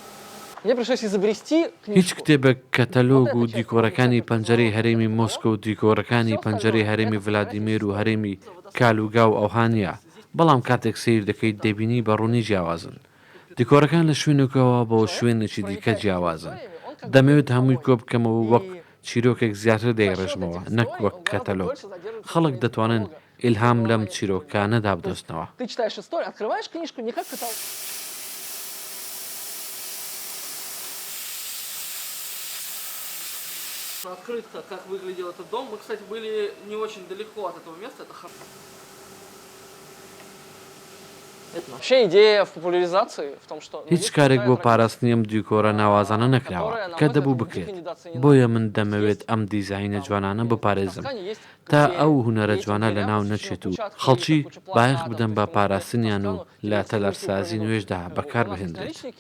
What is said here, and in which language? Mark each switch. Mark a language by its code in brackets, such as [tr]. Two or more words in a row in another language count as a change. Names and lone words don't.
[ckb] هیچ کتێبێک کەتەلۆگ و دیکۆرەکانی پەنجەرەی هەرێمی مۆسکۆ و دیکۆرەکانی پەنجەرەی هەرێمی ڤلادیمیر و هەرێمی کالوگا و ئەوهانیە، بەڵام کاتێک سیر دەکەیت دەبینی بەڕوونی جیاوازن. دیکۆرەکان لە شوێنێکەوە بۆ شوێنێکی دیکە جیاوازن. دەمەوێت هەمووی کۆ بکەمەوە وەک چیرۆکێک زیاتر دەیڕێژمەوە، نەک وەک کەتەلۆگ. خەڵک دەتوانن ئیلهام لەم چیرۆکانەدا بدۆستنەوە. [ru] Открытка, как выглядел этот дом. Мы, кстати, были не очень далеко от этого места. Это вообще идея в популяризации в том, что [ckb] هیچ کارێک بۆ پاراستنی ئەم دیکۆرە ناوازانە نەکراوە کە دەبوو بکرێت. بۆیە من دەمەوێت ئەم دیزاینە جوانانە بپارێزم تا ئەو هونەرە جوانە لە ناو نەچێت و خەڵکی بایەخ بدەن بە پاراستنیان و لە تەلەرسازی نوێژدا بەکار بهێنرێت.